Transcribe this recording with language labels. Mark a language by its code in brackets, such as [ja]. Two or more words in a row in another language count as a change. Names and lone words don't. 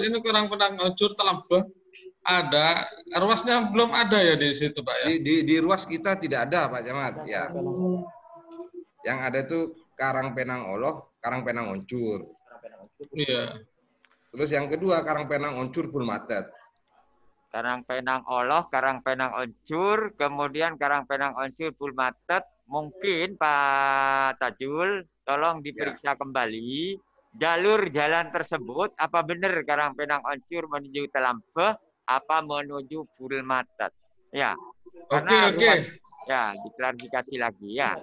[id] Ini Karangpenang Oncur Telambah ada. Ruasnya belum ada ya di situ Pak ya? Di ruas kita tidak ada Pak Camat ya. Yang ada itu Karangpenang Oloh, Karangpenang Oncur. Iya. Terus yang kedua Karangpenang Oncur Bulmatet. Karangpenang Oloh, Karangpenang Oncur, kemudian Karangpenang Oncur Bulmatet. Mungkin Pak Tajul, tolong diperiksa kembali jalur jalan tersebut, apa benar Karangpenang Oncur menuju Telambah, apa menuju Bulmatet. Ya. Oke. Ya, diklarifikasi lagi ya.